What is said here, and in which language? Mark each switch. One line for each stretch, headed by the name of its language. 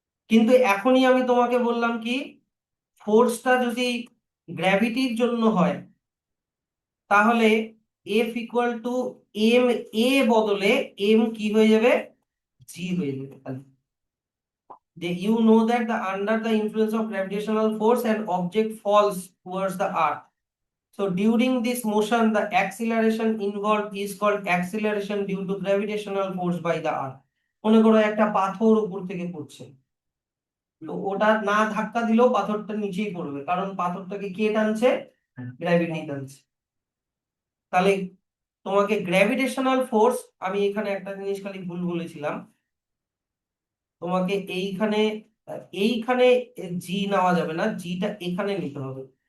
Bangla: কিন্তু এখনই আমি তোমাকে বললাম কি, ফোর্সটা যদি গ্র্যাভিটির জন্য হয় তাহলে F equal to M A বদলে এম কি হয়ে যাবে, জি হয়ে যাবে।
English: You know that under the influence of gravitational force an object falls towards the earth. So during this motion the acceleration involved is called acceleration due to gravitational force by the earth.
Bangla: মনে করো একটা পাথর উপর থেকে পড়ছে, তো ওটা না ধাক্কা দিলেও পাথরটা নিচেই পড়বে, কারণ পাথরটাকে কে টানছে, গ্র্যাভিটি টানছে। তাহলে তোমাকে গ্র্যাভিটেশনাল ফোর্স, আমি এখানে একটা জিনিস খালি ভুল বলেছিলাম, তোমাকে এইখানে এইখানে জি নেওয়া যাবে না, জিটা এখানে নিতে হবে।